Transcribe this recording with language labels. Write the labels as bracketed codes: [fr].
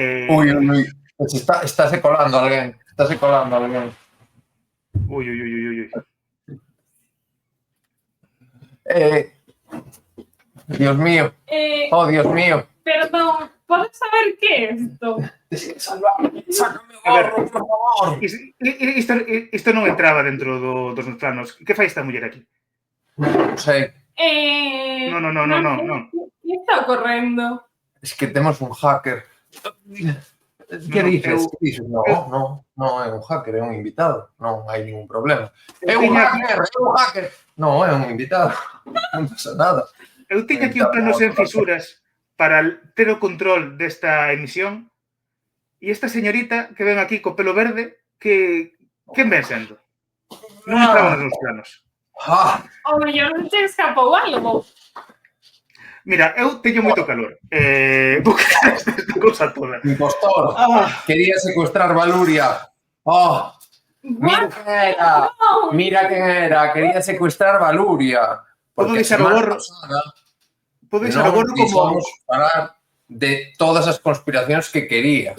[gl] Ui. Estáse colando alguén. Ui. [es] Dios mío. Oh, Dios mío. Perdón, ¿puedes saber qué es esto? [gl] Tens que salvarme. Sácame o gorro, por favor. Isto non entraba dentro dos meus planos. Que fai esta muller aquí? Non sei. [es] No. ¿Qué [gl] Que está ocorrendo? Es que temos un hacker. Que dices? Que dices? Non é un hacker, é un invitado. Non hai ningún problema. É un hacker. Non, é un invitado. Non pasa nada. Eu teño aquí un plano sen fisuras para ter o control desta emisión e esta señorita que ven aquí co pelo verde, que ven sendo? Non entraba nos meus planos. O mellor non te escapou algo. Mira, eu teño moito calor. Vou quitar esta cousa toda. Impostor. Quería secuestrar Valuria. Mira quen era. Mira quen era. Quería secuestrar Valuria. Podo deixar o gorro. Podo deixar o gorro como... falar de todas as conspiracións que quería.